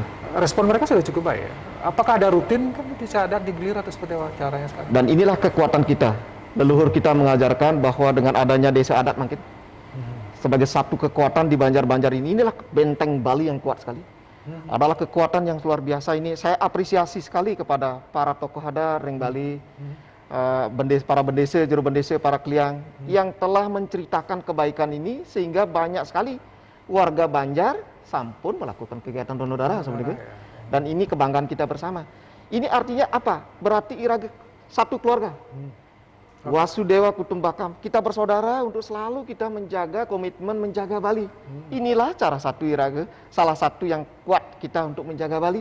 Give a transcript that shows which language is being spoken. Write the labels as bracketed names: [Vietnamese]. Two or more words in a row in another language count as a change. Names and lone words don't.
[Indonesian] Respon mereka sudah cukup baik. Apakah ada rutin kan di desa adat digelir atau seperti apa caranya sekarang? Dan inilah kekuatan kita. Leluhur kita mengajarkan bahwa dengan adanya desa adat mungkin sebagai satu kekuatan di Banjar-Banjar inilah benteng Bali yang kuat sekali. Adalah kekuatan yang luar biasa ini. Saya apresiasi sekali kepada para tokoh adat ring Bali. Para bendese, juru bendese, para kliang yang telah menceritakan kebaikan ini sehingga banyak sekali warga Banjar sampun melakukan kegiatan donor darah seperti itu. Dan ini kebanggaan kita bersama. Ini artinya apa? Berarti irage satu keluarga. [Sanskrit] Wasudewa Kutumbakam. [Indonesian] Kita bersaudara untuk selalu kita menjaga komitmen menjaga Bali. Inilah cara satu Iraga, salah satu yang kuat kita untuk menjaga Bali.